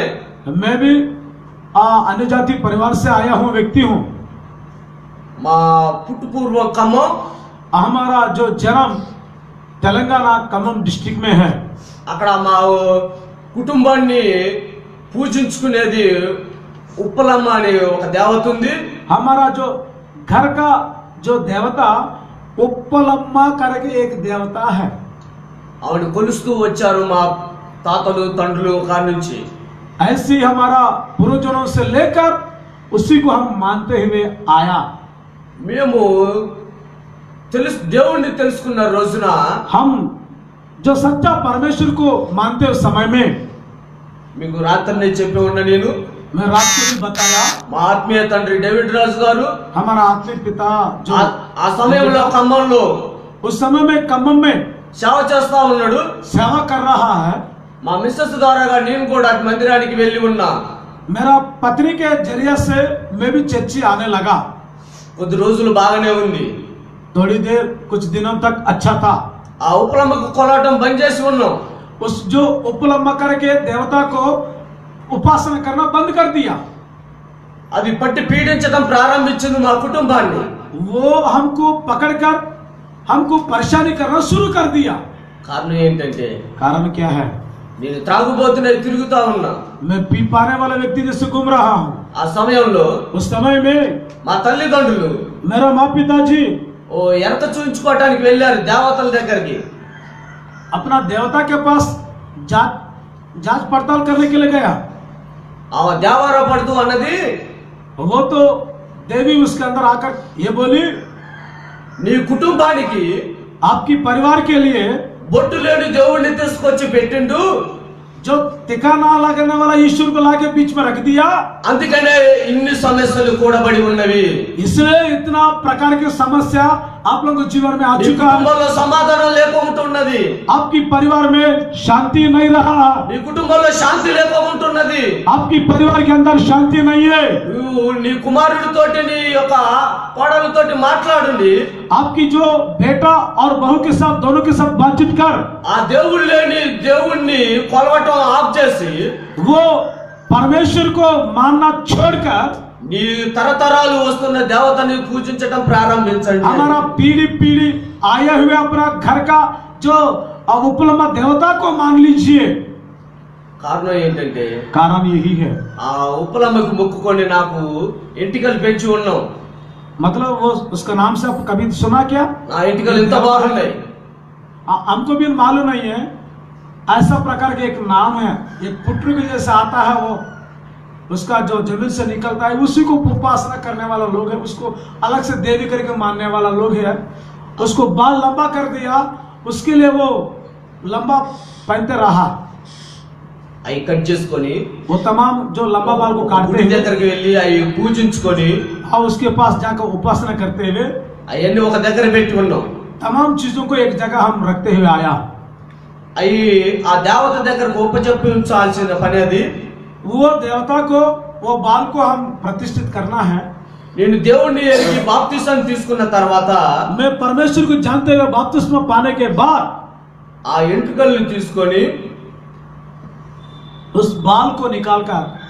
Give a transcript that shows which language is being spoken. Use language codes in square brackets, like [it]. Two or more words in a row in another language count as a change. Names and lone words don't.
[hi] मैं भी अन्य जाति परिवार से आया हूँ व्यक्ति हूँ. [te] మా పుట్టుపూర్వ ఖమ్మం, [hi] हमारा जो जन्म तेलंगाना खम्मम डिस्ट्रिक्ट में है. [te] అక్కడ మా కుటుంబాన్ని పూజించుకునేది ఉప్పలమ్మ అనే ఒక దేవత ఉంది. [hi] हमारा जो घर का जो देवता उप्पलम्मा करके एक देवता है. [te] ఆవిడ కొలుస్తూ వచ్చారు మా తాతలు తండ్రులు కాడి నుంచి. [hi] ऐसी हमारा पूर्वजों से लेकर उसी को हम मानते हुए आया. [te] మేము దేవుణ్ణి తెలుసుకున్న రోజున [hi] हम जो सच्चा परमेश्वर को मानते उस समय में [te] మీకు రాత్రి చెప్పి ఉన్నా నేను, [hi] मैं रात को भी बताया [te] మా ఆత్మీయ తండ్రి డేవిడ్ రాజు గారు [hi] हमारा आत्मिक पिता जो [te] ఆ సమయంలో ఖమ్మంలో [hi] उस समय में खम्मम में [te] సేవ చేస్తా ఉన్నాడు. [hi] सेवा कर रहा है. [te] మా మిస్సెస్ ద్వారాగా నేను కూడా అటు మందిరానికి వెళ్ళి ఉన్నా. [hi] मेरा पत्नी के जरिए से मैं भी चर्ची आने लगा. [te] కొద్ది రోజులు బాగానే ఉంది. [hi] थोड़ी देर कुछ दिनों तक अच्छा था. [te] ఆ ఉప్పలమ్మకు కొలవటం బంద్ చేసి ఉన్నాం. [hi] उस जो उपलम्मा करके देवता को उपासना करना बंद कर दिया. [te] అది పట్టి పీడించడం ప్రారంభించింది మా కుటుంబాన్ని. [hi] वो हमको पकड़कर हमको परेशानी करना शुरू कर दिया. [te] కారణం ఏంటంటే [hi] कारण क्या है. [te] నేను త్రాగుబోతున్నా తిరుగుతా ఉన్నా. [hi] मैं पी पाने वाला व्यक्ति जैसे घूम रहा हूँ. [te] ఆ సమయంలో [hi] उस समय में [te] మా తల్లిదండ్రులు [hi] मेरा माँ पिताजी [te] ఓ ఎంత చూయించుకోవటానికి వెళ్ళారు దేవతల దగ్గరికి. [hi] अपना देवता के पास जांच पड़ताल करने के लिए गया. [te] ఆ దేవారా పడుతూ అన్నది, [hi] वो तो देवी उसके अंदर आकर ये बोली [te] నీ కుటుంబానికి [hi] आपकी परिवार के लिए [te] బొట్టు లేని దేవుణ్ణి తీసుకొచ్చి పెట్టిండు, [hi] जो टिका ना लगने वाला ईश्वर को लाके बीच में रख दिया. [te] అందుకనే ఇన్ని సమస్యలు కూడబడి ఉన్నవి. [hi] इसलिए इतना प्रकार की समस्या आप लोगों के जीवन में आ [te] నీ [hi] चुका है. [te] కుటుంబంలో సమాధానం లేకుంటున్నది. [hi] आपकी परिवार में शांति नहीं रहा. [te] నీ కుటుంబంలో శాంతి లేకుంటున్నది. [hi] आपकी परिवार के अंदर शांति नहीं है. [te] నువ్వు నీ కుమారుడితోటి నీ యొక్క కోడలతోటి మాట్లాడండి. [hi] आपकी जो बेटा और बहू के साथ दोनों के साथ बातचीत कर. [te] ఆ దేవుడు లేని దేవుణ్ణి కొలవటం ఆఫ్ చేసి [hi] वो परमेश्वर को मानना छोड़कर [te] నీ తరతరాలు వస్తున్న దేవతని పూజించడం ప్రారంభించండి. [hi] हमारा पीढ़ी पीढ़ी आए हुए अपना घर का जो उपलम्मा देवता को मान लीजिए. [te] కారణం ఏంటంటే [hi] कारण यही है. [te] ఆ ఉప్పలమ్మకు మొక్కుకొని నాకు ఎంటికలు పెంచి ఉన్నాం. [hi] मतलब वो उसका नाम से आप कभी सुना क्या. [te] నా ఎంటికలు ఎంత బాగున్నాయి. [hi] हमको भी मालूम नहीं है. ऐसा प्रकार का एक नाम है, एक पुत्र के जैसे आता है, वो उसका जो जमीन से निकलता है उसी को उपासना करने वाला लोग है. उसको अलग से देवी करके मानने वाला लोग है. उसको बाल लंबा कर दिया, उसके लिए वो लंबा पहनते रहा। [te] అవి కట్ చేసుకొని [hi] वो तमाम जो लंबा बाल को काटते [te] గుడి [hi] हैं [te] దగ్గరికి వెళ్ళి అవి పూజించుకొని [hi] और उसके पास जाकर उपासना करते हुए [te] అవన్నీ ఒక దగ్గర పెట్టి ఉన్నాం। [hi] तमाम चीजों को एक जगह हम रखते हुए आया। [te] అవి ఆ దేవత దగ్గరకు ఉపజెప్పించాల్సిన పని అది। [hi] वो देवता को, वो बाल को हम प्रतिष्ठित करना है। [te] నేను దేవుణ్ణి ఎరిగి బాప్తిసం తీసుకున్న తర్వాత [hi] मैं परमेश्वर को जानते हुए बपतिस्मा पाने के बाद [te] ఆ ఎంట్రుకల్ని తీసుకొని [hi] उस बाल को निकालकर